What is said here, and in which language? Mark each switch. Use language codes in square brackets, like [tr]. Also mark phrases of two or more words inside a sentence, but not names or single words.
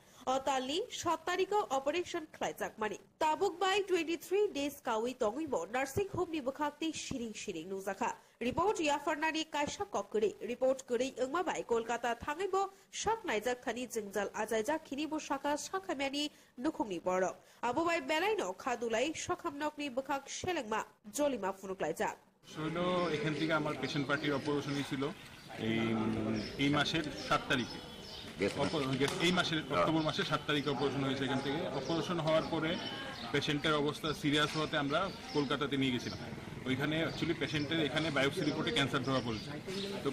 [brx] अतालनि 7 तारिखआव अपारेशन खालायजागमानि ताबुक बाय 23 डेज कावि तंगैबो [en] nursing home [brx] बखाक्ति शिरिं शिरिं नुजाखा रिपोर्ट याफारनानि कायसा ककरि रिपोर्ट करै ओंमाबाय कोलकाता थाङैबो शाक नायजाक थानि जोंजाल आजायजा खिनिबो शाखा शाखामियानि नुखुंनि बर आबोबाय बेलाइनो खादुलाई शाखामनकनि बखाक शेलेंमा जलिमा फुनुकलायजा [bn] ছিল এখান থেকে আমার [en] patient party [bn] অপারেশন হয়েছিল এই মাসের 7 তারিখে এই মাসের অক্টোবর মাসের 7 তারিখে অপারেশন হয়েছে এখান থেকে অপারেশন হওয়ার পরে পেশেন্টের অবস্থা সিরিয়াস হওয়াতে আমরা কলকাতাতে নিয়ে গেছিলাম ওইখানে অ্যাকচুয়ালি পেশেন্টের এখানে বায়োপসি রিপোর্টে ক্যান্সার ধরা পড়েছে তো